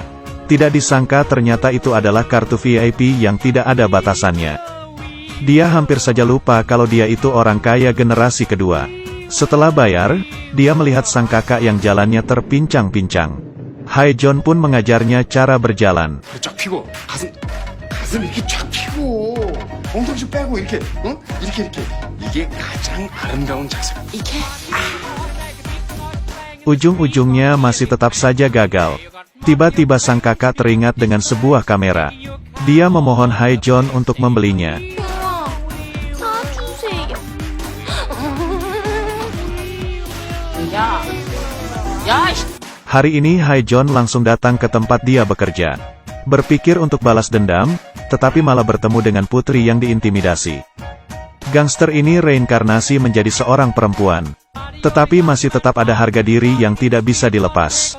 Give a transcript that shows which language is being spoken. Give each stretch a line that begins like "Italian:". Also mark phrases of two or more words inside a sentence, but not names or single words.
Indonesian: Tidak disangka ternyata itu adalah kartu VIP yang tidak ada batasannya. Dia hampir saja lupa kalau dia itu orang kaya generasi kedua. Setelah bayar, dia melihat sang kakak yang jalannya terpincang-pincang. Hai John pun mengajarnya cara berjalan.
Korean: 쫙 펴고 가슴 이렇게 쫙 펴고 엉덩이 좀 빼고 이렇게, 응? 이렇게. 이게 가장 아름다운 자세. 이게
Indonesian: Ujung-ujungnya masih tetap saja gagal. Tiba-tiba sang kakak teringat dengan sebuah kamera. Dia memohon Haejeon untuk membelinya.
Korean: 우와, 사주세요. 야, 야,
Indonesian: Hari ini Haejeon langsung datang ke tempat dia bekerja. Berpikir untuk balas dendam, tetapi malah bertemu dengan putri yang diintimidasi. Gangster ini reinkarnasi menjadi seorang perempuan. Tetapi masih tetap ada harga diri yang tidak bisa dilepas.